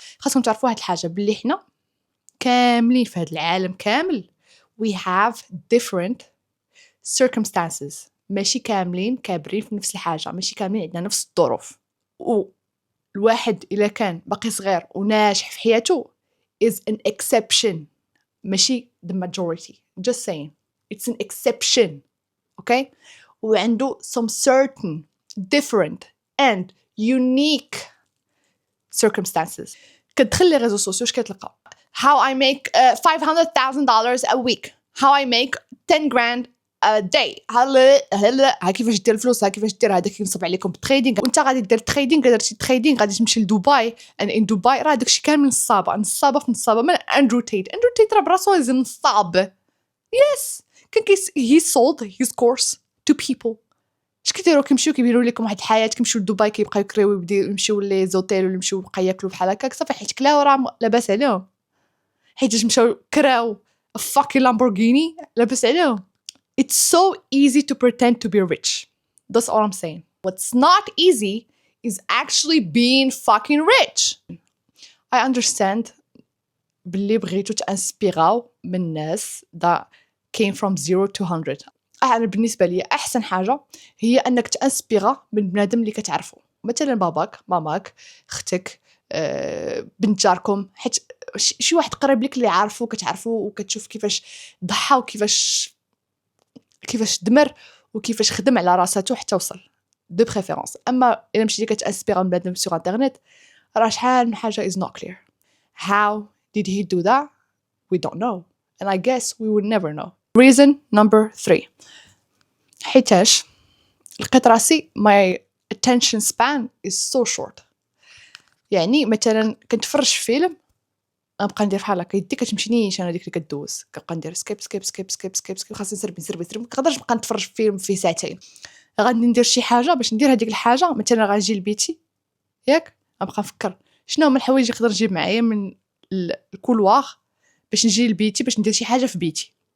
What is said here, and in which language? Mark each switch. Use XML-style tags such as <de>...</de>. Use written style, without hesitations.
<ar>خاصكم تعرفوا واحد الحاجه باللي حنا كاملين في هذا العالم كامل</ar> <en>we have different circumstances.</en> <ar>ماشي كاملين كابرين في نفس الحاجه، ماشي كاملين عندنا نفس الظروف. والواحد الا كان باقي صغير وناجح في حياته</ar> <en>is an exception</en> <ar>ماشي</ar> <en>the majority. just saying it's an exception. okay</en> <ar>وعنده</ar> <en>some certain different and unique circumstances.</en> <ar>كتدخل لي ريزو سوسيو اش كتلقى؟</ar> <en>how I make $500,000 a week, how I make 10 grand a day.</en> <ar>هلا كيفاش دير الفلوس، كيفاش دير هذاك كينصب عليكم بالتريدينغ. وانت غادي دير التريدينغ، درتي التريدينغ غادي تمشي لدبي</ar> <en>and in</en> <ar>دبي راه داكشي كامل نصابه في نصابه من اندرو تيت راه براسو نصاب. يس كان</ar> <en>he sold his course to people.</en> <ar>اش كيديروا؟ كيمشيو كيبينوا لكم واحد الحياه، كيمشيو لدبي كيبقاو يكريو يمشيو لي زوتيل ولا يمشيو بقى ياكلوا بحال هكاك صافي حيت كلاو راه لاباس عليهم. حيت مشاو كراو</ar> <en>a fucking Lamborghini</en> <ar>لابس عليهم.</ar> <en>It's so easy to pretend to be rich. That's all I'm saying. What's not easy is actually being fucking rich. I understand</en> <ar>باللي بغيتو تانسبيراو من ناس</ar> <en>that came from 0 to 100.</en> <ar>أنا بالنسبة لي أحسن حاجة هي أنك تانسبيرا من بنادم اللي كتعرفه، مثلا باباك، ماماك، اختك، بنت جاركم، حيت شي واحد قريب لك اللي عارفه كتعرفه وكتشوف كيفاش ضحى وكيفاش دمر وكيفاش خدم على راساتو حتى وصل دو بريفيرونس. اما الا مشيتي كتاسبيرا من بنادم سوغ انترنت راه شحال من حاجه</ar> <en>is not clear. How did he do that? We don't know, and I guess we would never know. Reason number 3.</en> <ar>حيتاش لقيت راسي</ar> <en>my attention span is so short.</en> <ar>يعني مثلا كنتفرج في فيلم نبقى ندير بحال هكا يدي كتمشينيش انا ديك اللي كدوز، كنبقى ندير سكيب سكيب سكيب سكيب سكيب سكيب، خاصني نسربي ما نقدرش نبقى نتفرج في فيلم فيه ساعتين. غادي ندير شي حاجه باش ندير هذيك الحاجه، مثلا غنجي لبيتي ياك نبقى نفكر شنو هما الحوايج اللي نقدر نجيب معايا من الكولوار باش نجي لبيتي باش ندير شي حاجه في بيتي.</ar>